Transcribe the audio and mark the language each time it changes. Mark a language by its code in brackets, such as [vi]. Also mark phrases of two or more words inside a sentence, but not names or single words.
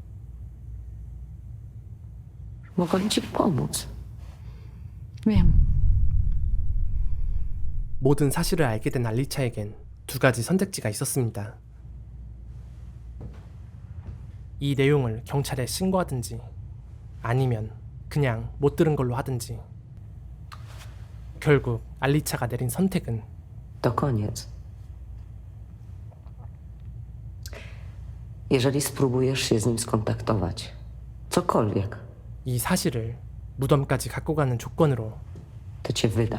[pl] Mogłam ci pomóc. wiem. [ko] 모든 사실을 알게 된 알리차에겐 두 가지 선택지가 있었습니다. 이 내용을 경찰에 신고하든지 아니면 그냥 못 들은 걸로 하든지. 결국 알리차가 내린 선택은 [pl] To koniec. Jeżeli spróbujesz się z nim skontaktować, cokolwiek, [ko] 이 사실을 무덤까지 갖고 가는 조건으로 [pl] to cię wydam.